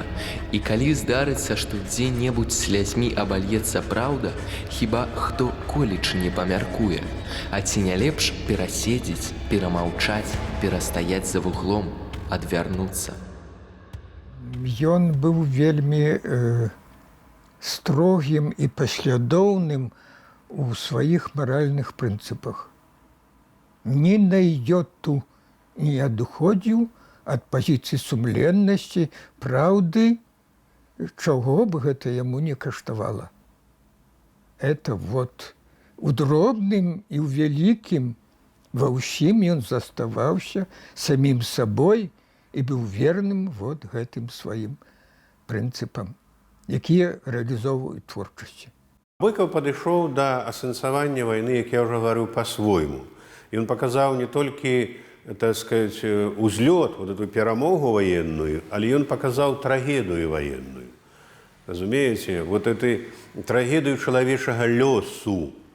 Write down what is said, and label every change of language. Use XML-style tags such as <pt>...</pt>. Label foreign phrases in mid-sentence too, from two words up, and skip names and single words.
<be>І калі здарыцца, што дзе-небудзь слязьмі абальецца праўда, хіба хто коліч не памяркуе. А ці не лепш пераседзець, перамаўчаць, перастаяць за вуглом, адвярнуцца. Ён быў вельмі строгім і паслядоўным у</be> <ru>своих моральных принципах. Не на йоту не отходил от позиции сумленности, правды, чего бы это ему не каштовало. Это вот у дробным и у великим во ўсім он заставаўся самим собой и был верным вот гэтым своим принципам,</ru> <be>якія реализовывают творчасць. Быкаў падышоў да асэнсавання вайны, як я ўжо гаварыў, па-свойму. Ён паказаў не толькі,</be> <ru>так сказать,</ru> <be>узлёт, вот эту перамогу ваенную, але ён паказаў трагедыю ваенную. Разумееце, вот эту трагедыю чалавечага лёсу.</be>